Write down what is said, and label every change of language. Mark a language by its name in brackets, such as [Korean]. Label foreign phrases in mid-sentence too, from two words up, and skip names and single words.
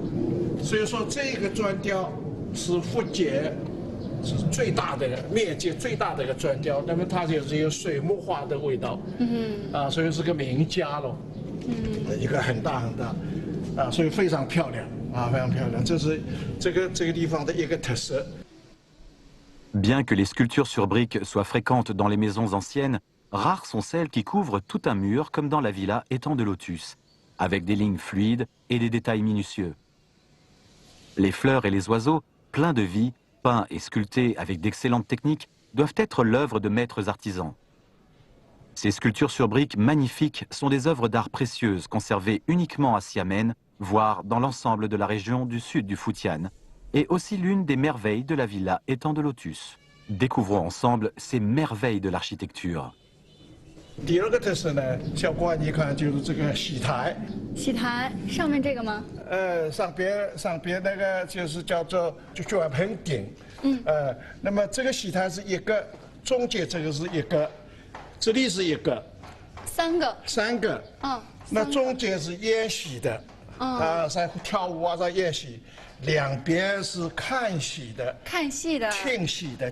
[Chinese] 所以说这个砖雕是福建是最大的面积最大的一个砖雕，那么它就是有水墨画的味道。所以是个名家喽。一个很大很大，所以非常漂亮非常漂亮，这是这个地方的一个特色。 [French] Bien que les sculptures sur briques soient fréquentes dans les maisons anciennes, rares sont celles qui couvrent tout un mur comme dans la villa Étang de Lotus, avec des lignes fluides et des détails minutieux. Les fleurs et les oiseaux, pleins de vie, peints et sculptés avec d'excellentes techniques, doivent être l'œuvre de maîtres artisans. Ces sculptures sur briques magnifiques sont des œuvres d'art précieuses conservées uniquement à Xiamen, voire dans l'ensemble de la région du sud du Futian, et aussi l'une des merveilles de la villa Étang de Lotus. Découvrons ensemble ces merveilles de l'architecture. [Chinese] 第二个特色呢，小郭你看就是这个戏台。戏台上面这个吗？上边那个就是叫做卷棚顶。那么这个戏台是一个，中间这个是一个。这里是一个，3个，那中间是演戏的，在跳舞在演戏，两边是看戏的，听戏的，